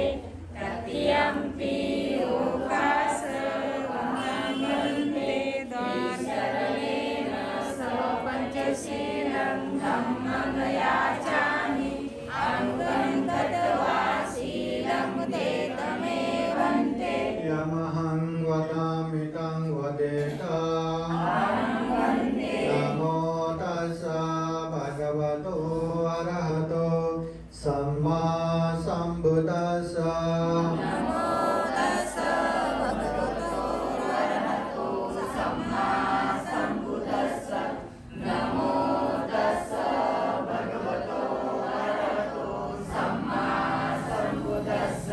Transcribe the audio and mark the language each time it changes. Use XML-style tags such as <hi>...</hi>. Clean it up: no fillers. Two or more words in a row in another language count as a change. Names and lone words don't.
<pi>तृतीयम्पि ओकाश अहं भन्ते त्रिशरणेन सह पञ्चशीलं धम्मं याजामि अनुगं कृत्वा शीलं देहमे भन्ते. यमहं वदामि तं वदेत. नमो तस्सा भगवतो अरहतो सम्मा सम्बुद्धस्सा. नमो तस्सा भगवतो अरहतो सम्मा सम्बुद्धस्सा. नमो तस्सा भगवतो अरहतो सम्मा सम्बुद्धस्सा.</pi>